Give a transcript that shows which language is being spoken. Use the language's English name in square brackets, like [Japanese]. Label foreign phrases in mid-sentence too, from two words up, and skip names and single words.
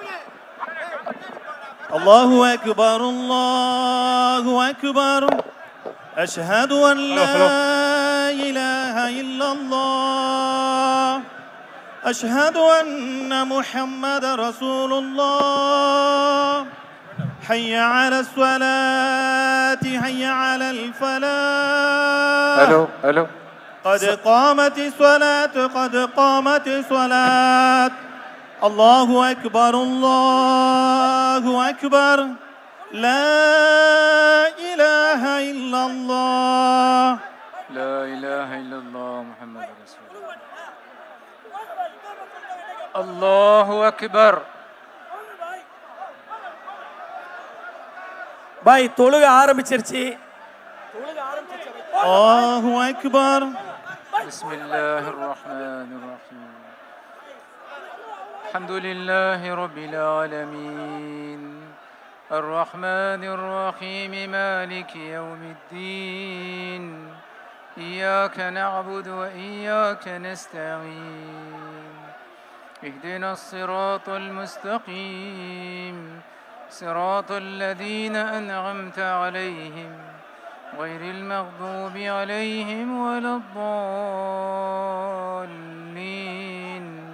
[Arabic] الله أكبر الله أكبر أشهد أن لا إله إلا الله أشهد أن محمدا رسول الله حي على الصلاة حي على الفلاح الو قد قامت الصلاة الله أكبر لا إله إلا الله محمد رسول الله الله أكبر. [Tamil] பாய் தொழுக ஆரம்பிச்சிருச்சு. [Arabic] الله أكبر. بسم الله الرحمن الرحيم. الحمد لله رب العالمين الرحمن الرحيم مالك يوم الدين إياك نعبد وإياك نستعين اهدنا الصراط المستقيم صراط الذين أنعمت عليهم غير المغضوب عليهم ولا الضالين.